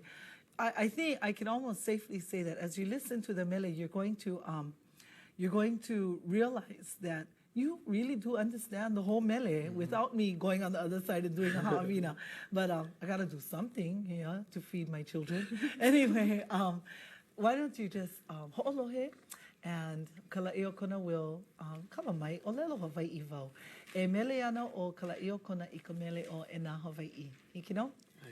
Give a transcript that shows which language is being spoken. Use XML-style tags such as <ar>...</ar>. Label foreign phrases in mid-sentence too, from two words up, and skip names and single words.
<en>I think I can almost safely say that as you listen to the mele, you're going to realize that you really do understand the whole mele without me going on the other side and doing a ha'awina. But I got to do something, you know, to feed my children. Anyway, why don't you just ho'olohe, and Kulāiwi kona will</en> <haw>kama mai o lelo Hawai'i vau. E mele ana o Kulāiwi kona I ka mele o e nā Hawai'i. Hiki no? Ai.</haw>